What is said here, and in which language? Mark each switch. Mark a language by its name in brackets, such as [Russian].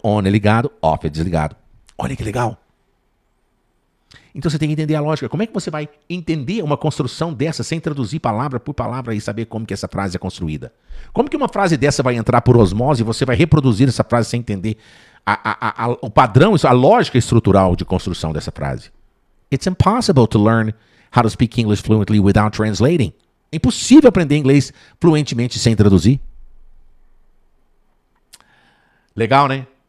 [Portuguese] On é ligado, off é desligado. Olha que legal. Então você tem que entender a lógica. Como é que você vai entender uma construção dessa sem traduzir palavra por palavra e saber como que essa frase é construída? Como que uma frase dessa vai entrar por osmose e você vai reproduzir essa frase sem entender o padrão, a lógica estrutural de construção dessa frase? [English] It's impossible to learn how to speak English fluently without translating. [Portuguese] É impossível aprender inglês fluentemente sem traduzir. Legal, né?